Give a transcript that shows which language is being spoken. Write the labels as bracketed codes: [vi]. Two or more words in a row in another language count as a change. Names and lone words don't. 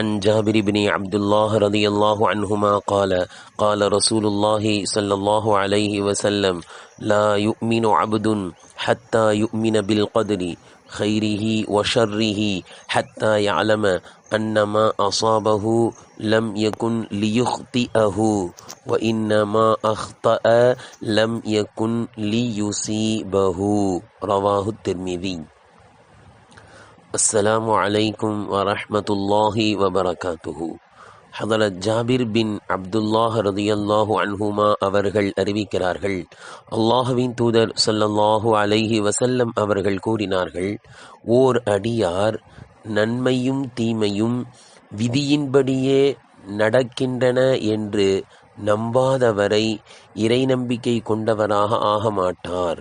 [ar] جابر بن عبد الله رضي الله عنهما قال رسول الله صلى الله عليه وسلم لا يؤمن عبد حتى يؤمن بالقدر خيره وشره حتى يعلم أن ما أصابه لم يكن ليخطئه وإنما أخطأ لم يكن ليصيبه رواه الترمذي. السلام عليكم ورحمة الله وبركاته. [ta] ஹதரத் ஜாபிர் பின் அப்துல்லாஹ் [ar] رضي الله عنهما [ta] அவர்கள் அறிவிக்கிறார்கள், அல்லாஹுவின் தூதர் [ar] صلى الله عليه وسلم [ta] அவர்கள் கூறினார்கள், ஓர் அடியார் நன்மையும் தீமையும் விதியின்படியே நடக்கின்றன என்று நம்பாதவரை இறை நம்பிக்கை கொண்டவராக ஆக மாட்டார்.